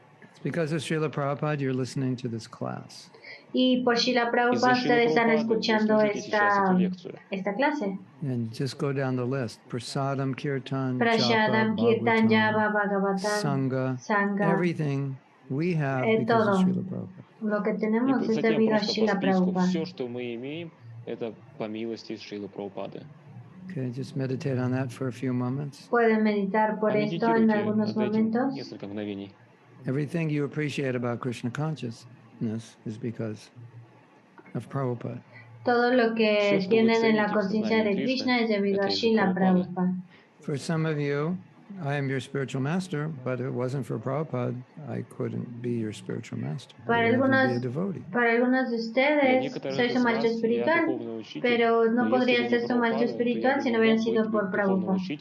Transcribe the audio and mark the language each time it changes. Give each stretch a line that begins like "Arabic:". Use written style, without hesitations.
English: It's because of Srila Prabhupada you're listening to this class.
Spanish: Y por Srila Prabhupada ustedes están escuchando esta clase.
English: And just go down the list. Prasadam, Kirtan,
Spanish: Prasadam, Kirtan, Japa,
English: Bhagavatam, Sangha, everything we have because of Srila Prabhupada.
Spanish: Lo que tenemos es debido a Srila Prabhupada.
Russian: Все, что мы имеем, это по милости Шрилы Прабхупады.
English: Okay, just meditate on that for a few moments.
Spanish: Pueden meditar por esto en algunos momentos.
Russian: Несколько мгновений.
English: Everything you appreciate about Krishna consciousness is because of Prabhupada.
Spanish: Todo lo que tienen en la conciencia de Krishna es debido a Srila Prabhupada.
English: For some of you, I am your spiritual master, but if it wasn't for Prabhupada, I couldn't be your spiritual master.
Spanish: Para algunos de ustedes, soy su maestro espiritual, pero no podría ser su maestro espiritual si no hubiera sido por Prabhupada.